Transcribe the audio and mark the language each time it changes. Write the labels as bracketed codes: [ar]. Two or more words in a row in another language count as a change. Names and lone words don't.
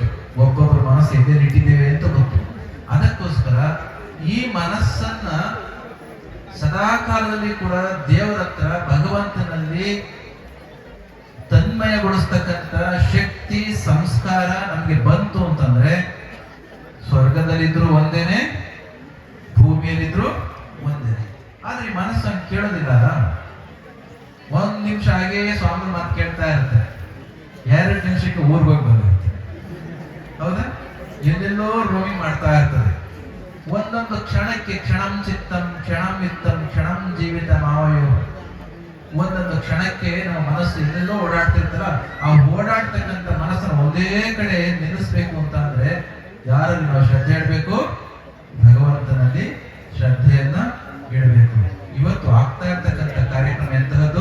[kn] ಒಬ್ಬೊಬ್ಬರ ಮನಸ್ಸು ಎಲ್ಲಿಟ್ಟಿದ್ದೇವೆ ಅಂತ ಗೊತ್ತು. ಅದಕ್ಕೋಸ್ಕರ ಈ ಮನಸ್ಸನ್ನ ಸದಾ ಕಾಲದಲ್ಲಿ ಕೂಡ ದೇವರ ಹತ್ರ, ಭಗವಂತನಲ್ಲಿ ತನ್ಮಯಗೊಳಿಸ್ತಕ್ಕಂಥ ಶಕ್ತಿ, ಸಂಸ್ಕಾರ ನಮ್ಗೆ ಬಂತು ಅಂತಂದ್ರೆ ಸ್ವರ್ಗದಲ್ಲಿದ್ರು ಒಂದೇನೆ, ಭೂಮಿಯಲ್ಲಿದ್ರು ಒಂದೇನೆ. ಆದ್ರೆ ಈ ಮನಸ್ಸನ್ನು ಕೇಳೋದಿಲ್ಲ. ಒಂದ್ ನಿಮಿಷ ಹಾಗೆ ಸ್ವಾಮಿ ಮಾತು ಕೇಳ್ತಾ ಇರುತ್ತೆ, 2 ನಿಮಿಷಕ್ಕೆ ಊರ್ಗ್ ಹೋಗಿ ಬಂದಿರುತ್ತೆ. ಹೌದಾ? ಎಲ್ಲೆಲ್ಲೋ ರೋಮಿಂಗ್ ಮಾಡ್ತಾ ಇರ್ತದೆ. ಒಂದೊಂದು ಕ್ಷಣಕ್ಕೆ [sa] ಕ್ಷಣಂ ಚಿತ್ತಂ ಕ್ಷಣಂ ವಿತ್ತಂ ಕ್ಷಣಂ ಜೀವಿತ ಮಾವಯೋ. [kn] ಒಂದೊಂದು ಕ್ಷಣಕ್ಕೆ ನಮ್ಮ ಮನಸ್ಸು ಎಲ್ಲೆಲ್ಲೋ ಓಡಾಡ್ತಿರ್ತಲ್ಲ, ಆ ಓಡಾಡ್ತಕ್ಕಂಥ ಮನಸ್ಸನ್ನು ಒಂದೇ ಕಡೆ ನಿಲ್ಲಿಸ್ಬೇಕು ಅಂತ ಅಂದ್ರೆ ಯಾರಲ್ಲಿ ನಾವು ಶ್ರದ್ಧೆ ಇಡಬೇಕು? ಭಗವಂತನಲ್ಲಿ ಶ್ರದ್ಧೆಯನ್ನ ಇಡಬೇಕು. ಇವತ್ತು ಆಗ್ತಾ ಇರ್ತಕ್ಕಂಥ ಕಾರ್ಯಕ್ರಮ ಎಂತಹದ್ದು?